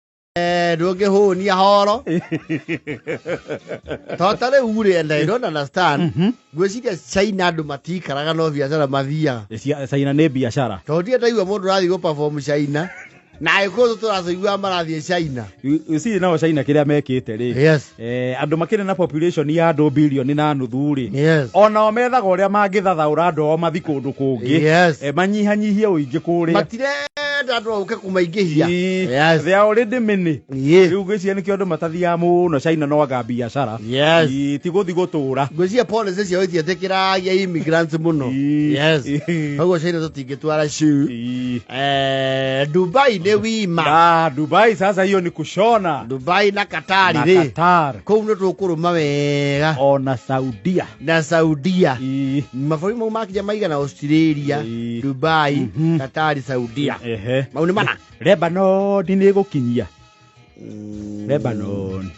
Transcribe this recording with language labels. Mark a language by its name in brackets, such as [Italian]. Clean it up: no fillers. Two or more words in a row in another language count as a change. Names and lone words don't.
[Kikuyu] Doge ho ni horo. [English] Totally ure and I don't understand. [Kikuyu] Gweciria China andu matikaraga no biacara mathia. China nĩ biacara. Tondũ ndaigua mũndũ rathi [English] go perform [Kikuyu] China. Na iko tũrathigua marathie China. Usi nao China kĩrĩa mekĩte rĩ. [English] Yes. [Kikuyu] Andũ makĩrĩ na population ya andũ bilioni na nuthu rĩ. [English] Yes. [Kikuyu] Ona methaga ũrĩa mangĩthathaũra andũ ao mathi kũndũ kũngĩ. [English] Yes. [Kikuyu] Manyihanyihie ũingĩ kũrĩa. Matirenda andũ auke kumaingĩhia. [English] Yes. They are already many. Yes. [Kikuyu] Rĩu ngwĩciria nĩkĩo andũ matathiaga mũno China no anga biacara. [English] Yes. [Kikuyu] Ti gũthi gũtũũra. Ngwĩciria policy ciao itietĩkĩragia immigrants mũno. [English] Yes. [Kikuyu] Koguo China tũtingĩtwara shoe. Dubai nĩ wima. [Swahili] Dubai sasa hiyo ni kushona. [Kikuyu] Dubai na Qatar rĩ. Qatar. Kũu nĩ tũkũrũma wega. Ona Saudia. Na Saudia. Mabũrũri mau makĩja maigana Australia, Dubai, Qatar, Saudia. Mau nĩ mana. Lebanon nĩ gũkinyia. Lebanon.